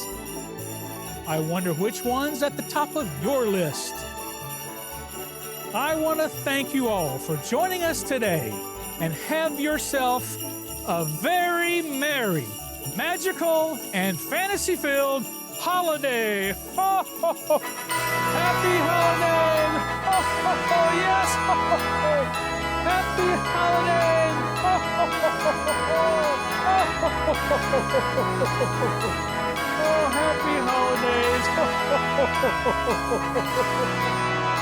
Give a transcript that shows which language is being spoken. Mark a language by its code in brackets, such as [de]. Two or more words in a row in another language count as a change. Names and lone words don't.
[en] I wonder which one's at the top of your list. I want to thank you all for joining us today and have yourself a very merry, magical, and fantasy-filled holiday. Ho, ho, ho. Happy holidays! Ho, ho, ho. Yes! Ho, ho, ho. Happy holidays! Ho, ho, ho, ho, ho. Ho, ho, ho, ho, ho, ho. Oh, happy holidays! Ho, ho, ho, ho, ho, ho.